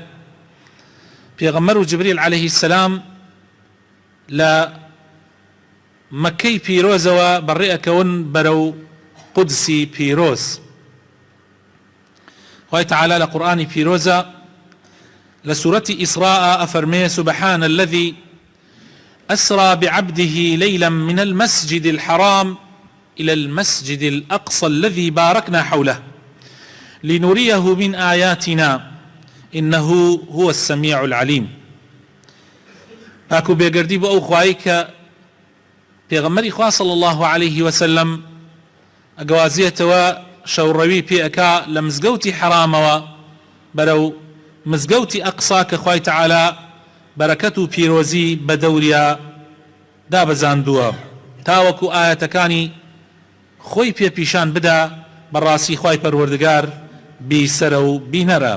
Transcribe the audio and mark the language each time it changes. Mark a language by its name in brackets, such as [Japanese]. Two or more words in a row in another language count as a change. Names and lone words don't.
[Central Kurdish] پێغەمبەر و جبریل [Arabic] عليه السلام [Central Kurdish] لە مەکەی پیرۆزەوە بەڕێ ئەکەون بەرەو قودسی پیرۆز. خوای تەعالی لە قورئانی پیرۆزە لە سورەتی ئیسراء ئەفەرمێ: [Arabic] سبحان الذي أسرى بعبده ليلا من المسجد الحرام إلى المسجد الأقصى الذي باركنا حوله لنريه من آياتنا إنه هو السميع العليم. [Central Kurdish] پاکو بێگەردی بۆ ئەو خوایی کە پێغەمبەری خوا [Arabic] صلی الله عليه وسلم [Central Kurdish] ئەگەوازێتەوە شەوڕەوی پێ ئەکا لە مزگەوتی حرامەوە بەرەو مزگەوتی ئەقسا کە خوای تەعالی بەرەکەت و پیرۆزی بە دەوریا دابەزاندووە، تاوەکو ئاەتەکانی خۆی پێپیشان بدا بەڕاستی خوای پەروەردگار بیسەرە و بینەرە.